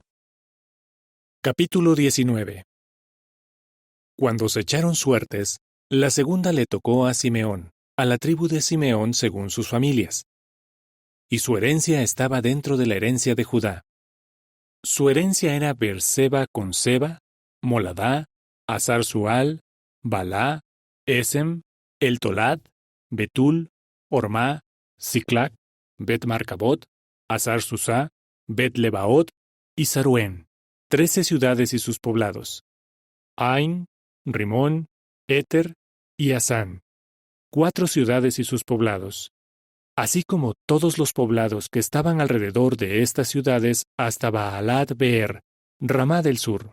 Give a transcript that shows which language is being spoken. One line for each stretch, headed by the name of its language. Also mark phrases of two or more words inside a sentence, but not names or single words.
Spanish: Capítulo 19. Cuando se echaron suertes, la segunda le tocó a Simeón, a la tribu de Simeón según sus familias. Y su herencia estaba dentro de la herencia de Judá. Su herencia era Beerseba con Seba, Moladá, Hasar-Sual, Balá, Esem, El-Tolad, Betul, Ormá, Siclac, Bet-Marcabot, Hasar-Susá, Bet-Lebaot y Saruén, 13 ciudades y sus poblados. Ain, Rimón, Éter y Asán, 4 ciudades y sus poblados, así como todos los poblados que estaban alrededor de estas ciudades hasta Baalat Beer, Ramá del sur.